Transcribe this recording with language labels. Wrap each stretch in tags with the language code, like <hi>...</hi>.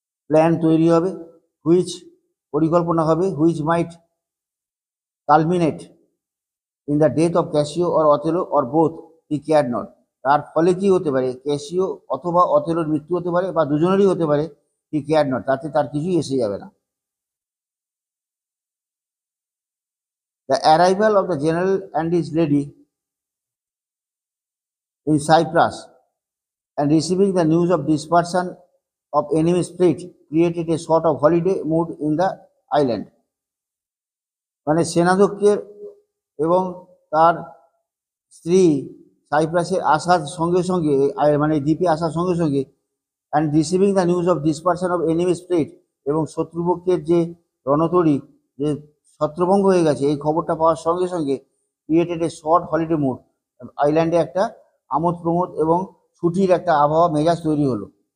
<bn>Plan তৈরি হবে,</bn> <en>which</en> <bn>পরিকল্পনা হবে,</bn> <en>Which might culminate in the death of Cassio or Othello or both he care not.</en> <bn>তার ফলে কি হতে পারে, ক্যাসিও অথবা অথেলোর মৃত্যু হতে পারে বা দুজনেরই হতে পারে,</bn> <en>he care not,</en> <bn>তাতে তার কিছুই এসে যাবে না।</bn> <en>The arrival of the general and his lady in Cyprus and receiving the news of dispersion of enemy fleet created a sort of holiday mood in the island.</en> <bn>মানে সেনাধ্যক্ষের এবং তার স্ত্রী সাইপ্রাসে আসার সঙ্গে সঙ্গে, মানে দ্বীপে আসার সঙ্গে সঙ্গে,</bn> <en>and receiving the news of dispersion of enemy fleet,</en> <bn>এবং শত্রুপক্ষের যে রণতরী যে ছত্রভঙ্গ হয়ে গেছে এই খবরটা পাওয়ার সঙ্গে সঙ্গে,</bn> <en>created a short holiday mood,</en> <bn>আইল্যান্ডে একটা আমোদ প্রমোদ এবং ছুটির একটা আবহাওয়া মেজাজ তৈরি হলো।</bn>